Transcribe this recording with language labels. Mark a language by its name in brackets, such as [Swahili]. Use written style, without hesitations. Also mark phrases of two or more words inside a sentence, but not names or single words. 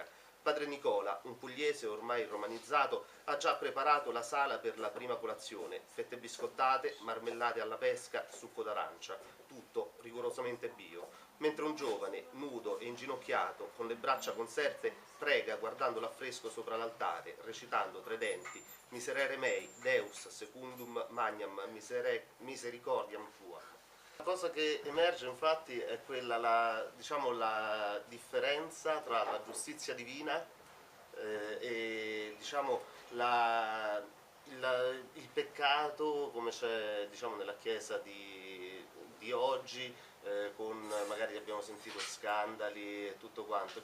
[Italian] Padre Nicola, un pugliese ormai romanizzato, ha già preparato la sala per la prima colazione, fette biscottate, marmellate alla pesca, succo d'arancia, tutto rigorosamente bio. Mentre un giovane, nudo e inginocchiato, con le braccia conserte, prega guardando l'affresco sopra l'altare, recitando tre denti, [Latin] Miserere mei, Deus secundum magnam misericordiam tua. [Italian] La cosa che emerge infatti è quella, la differenza tra la giustizia divina e il peccato come c'è nella Chiesa di oggi, con magari abbiamo sentito scandali e tutto quanto.